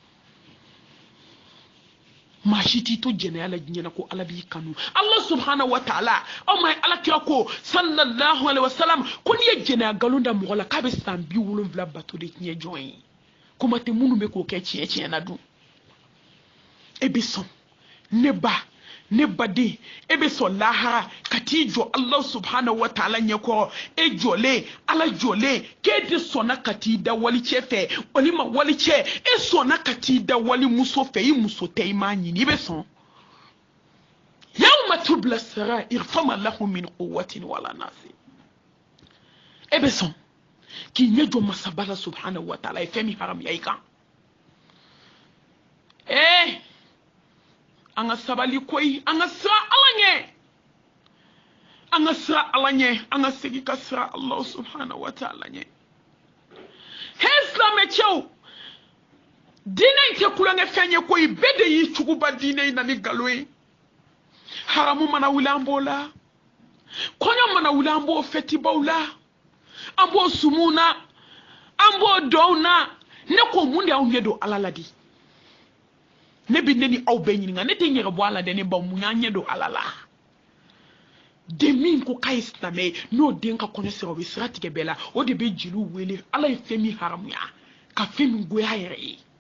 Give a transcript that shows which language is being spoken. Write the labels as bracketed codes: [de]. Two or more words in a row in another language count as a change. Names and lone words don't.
[bm] maa si t'i to jɛnɛya la diɲɛ na ko ala b'i kanu ala [ar] سبحانه وتعالى [bm] aw ma ala kira ko [ar] صلى الله عليه وسلم [bm] ko n'i ye jɛnɛya nkalon da mɔgɔ la k'a bɛ san 70 bato de tiɲɛ jɔn ye kuma tɛ minnu bɛ k'o kɛ tiɲɛ tiɲɛ na dun e bɛ sɔn ne baden e bɛ sɔn lahara ka t'i jɔ ala [ar] سبحانه وتعالى [bm] ɲɛkɔrɔ e jɔlen ala jɔlen k'e de sɔnna ka t'i da wali cɛ fɛ walima wali cɛ e sɔnna ka t'i da wali muso fɛ i muso tɛ i m'a ɲini i bɛ sɔn [ar] يوم تبلى السرائر فما له من قوة ولا ناصر [bm] e bɛ sɔn k'i ɲɛ jɔ masaba la [ar] سبحانه وتعالى [bm] ye fɛn min haramuya i kan an ka sabali koyi an ka sira ala ɲɛ an ka sira ala ɲɛ an ka segin ka sira Allah [ar] سبحانه وتعالى [bm] ɲɛ he silamɛcɛw diinɛ in tɛ kulonkɛ fɛn ye koyi bɛɛ de y'i cogoba diinɛ in na ni nkalon ye haramu mana wuli an b'o la kɔɲɔ mana wuli an b'o fɛtibaw la an b'o sumu na an b'o dɔw na ne ko mun de y'aw ɲɛ don ala la di ne bi ne ni aw bɛɛ ɲininka ne tɛ ɲɛgɛ bɔ ala dɛ ne ba mun y'an ɲɛ don ala la den min ko k'a ye silamɛ ye n'o den ka kɔɲɔ sera o bɛ sira tigɛ bɛɛ la o de bɛ jeliw wele ala ye fɛn min haramuya ka fɛn min goya a yɛrɛ ye